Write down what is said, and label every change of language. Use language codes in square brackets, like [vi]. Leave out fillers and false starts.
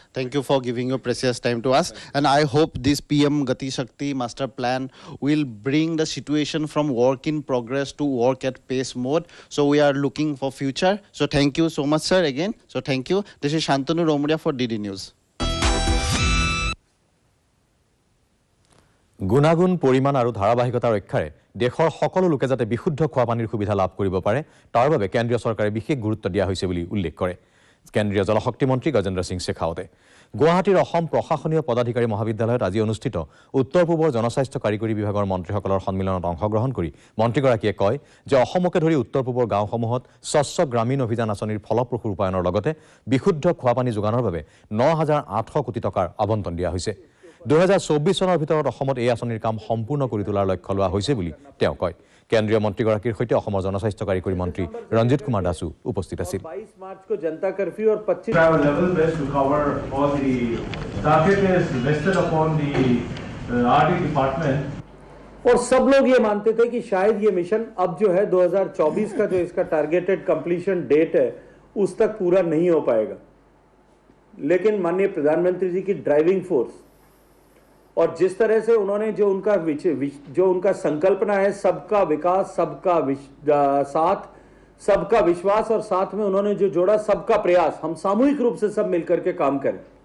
[en] Thank you for giving your precious time to us. And I hope this PM Gati Shakti master plan will bring the situation from work in progress to work at pace mode. So we are looking for future. So thank you so much, sir, again. So thank you. This is Shantanu Romuria for DD News. [as] গুণাগুণ পৰিমাণ আৰু ধাৰাবাহিকতা ৰক্ষাৰে দেশৰ সকলো লোকে যাতে বিশুদ্ধ খোৱা পানীৰ সুবিধা লাভ কৰিব পাৰে তাৰ বাবে কেন্দ্ৰীয় চৰকাৰে বিশেষ গুৰুত্ব দিয়া হৈছে বুলি উল্লেখ কৰে কেন্দ্ৰীয় জলশক্তি মন্ত্ৰী গজেন্দ্ৰ সিং শেখাৱতে গুৱাহাটীৰ অসম প্ৰশাসনীয় পদাধিকাৰী মহাবিদ্যালয়ত আজি অনুষ্ঠিত উত্তৰ পূবৰ জনস্বাস্থ্য কাৰিকৰী বিভাগৰ মন্ত্ৰীসকলৰ সন্মিলনত অংশগ্ৰহণ কৰি মন্ত্ৰীগৰাকীয়ে কয় যে অসমকে ধৰি উত্তৰ পূবৰ গাঁওসমূহত স্বচ্ছ গ্ৰামীণ অভিযান আঁচনিৰ ফলপ্ৰসূ ৰূপায়ণৰ লগতে বিশুদ্ধ খোৱা পানী যোগানৰ বাবে ৯,৮০০ কোটি টকাৰ আবণ্টন দিয়া হৈছে 2024 চনৰ ভিতৰত অসমত এই আঁচনিৰ কাম সম্পূৰ্ণ কৰি তোলাৰ লক্ষ্য লোৱা হৈছে বুলি তেওঁ কয় কেন্দ্ৰীয় মন্ত্ৰীগৰাকীৰ সৈতে অসমৰ জনস্বাস্থ্য কাৰিকৰী মন্ত্ৰী ৰঞ্জিত কুমাৰ দাসু উপস্থিত আছিল [hi] 22 मार्च को जनता कर्फ्यू और 25 [en] travel level best to cover all the target is vested upon the RD department. [hi] और सब लोग ये मानते थे कि शायद ये मिशन अब जो है 2024 का जो इसका टारगेटेड कंप्लीशन डेट है उस तक पूरा नहीं हो पाएगा लेकिन माननीय प्रधानमंत्री जी की ड्राइविंग फोर्स और जिस तरह से उन्होंने जो उनका संकल्पना है सबका विकास सबका साथ सबका विश्वास और साथ में उन्होंने जो जोड़ा सबका प्रयास हम सामूहिक रूप से सब मिलकर के काम करें